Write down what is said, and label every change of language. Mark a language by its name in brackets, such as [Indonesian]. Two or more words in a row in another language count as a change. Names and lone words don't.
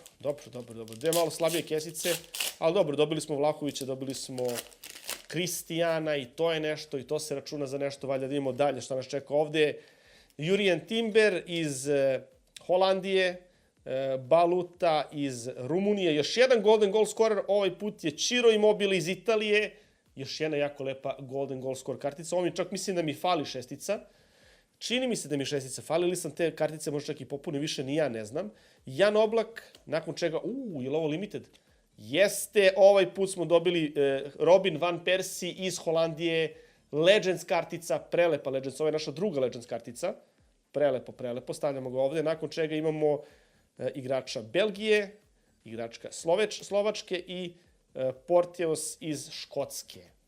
[Serbian] Dve malo slabije kesice, ali dobro, dobili smo Vlahovića, dobili smo Kristijana i to je nešto, i to se računa za nešto, valjda da vidimo dalje šta nas čeka ovde. Jurien Timber iz Holandije, Baluta iz Rumunije, još jedan [English] golden goal scorer, [Serbian] ovaj put je Ciro Immobile iz Italije, još jedna jako lepa [English] golden goal scorer [Serbian] kartica, ovo mi čak mislim da mi fali šestica, čini mi se da mi šestica fali, ili sam te kartice možda čak i popunim, više ni ja ne znam. Jan Oblak, nakon čega, je li ovo limited? Jeste, ovaj put smo dobili Robin van Persie iz Holandije, Legends kartica, prelepa Legends, ovo je naša druga Legends kartica, prelepo, stavljamo ga ovde, nakon čega imamo igrača Belgije, igračka Slovačke i Porteos iz Škotske.